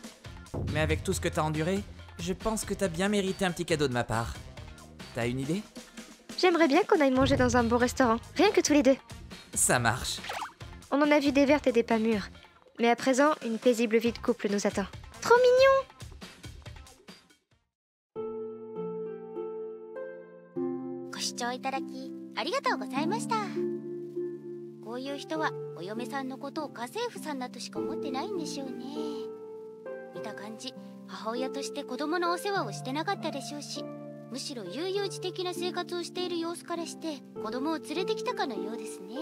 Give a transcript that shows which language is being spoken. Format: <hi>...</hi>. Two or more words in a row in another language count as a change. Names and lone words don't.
<fr>Mais avec tout ce que t'as enduré, je pense que t'as bien mérité un petit cadeau de ma part. T'as une idée? J'aimerais bien qu'on aille manger dans un bon restaurant, rien que tous les 2. Ça marche. On en a vu des vertes et des pas mûres. Mais à présent, une paisible vie de couple nous attend. Trop mignon!</fr> <ja>ご視聴いただきありがとうございました。こういう人はお嫁さんのことを家政婦さんだとしか思ってないんでしょうね。見た感じ、母親として子供のお世話をしてなかったでしょうし、むしろ悠々自適な生活をしている様子からして子供を連れてきたかのようですね。</ja>